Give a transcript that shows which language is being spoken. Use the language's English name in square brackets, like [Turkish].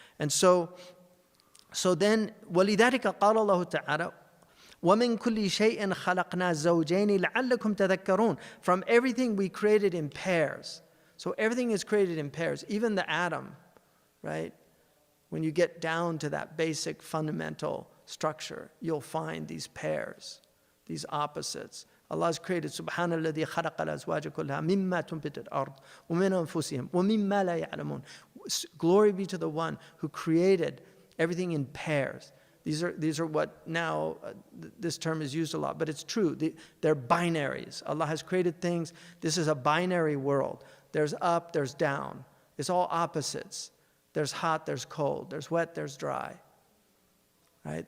[English] And so then, [Arabic] وَلِذَلِكَ قَالَ اللَّهُ تَعَالَى وَمِن كُلِّ شَيْءٍ خَلَقْنَا زَوْجَيْنِ لَعَلَّكُمْ تَذَكَّرُونَ. [English] From everything we created in pairs. So everything is created in pairs, even the atom, right? When you get down to that basic fundamental structure, you'll find these pairs, these opposites, Allah has created [Arabic] سبحان الذي خلق الأزواج كلها مما تنبت الأرض ومن أنفسهم ومما لا يعلمون. [English] Glory be to the one who created everything in pairs. These are what now this term is used a lot, but it's true. They're binaries. Allah has created things. This is a binary world. There's up, there's down. It's all opposites. There's hot, there's cold. There's wet, there's dry. Right?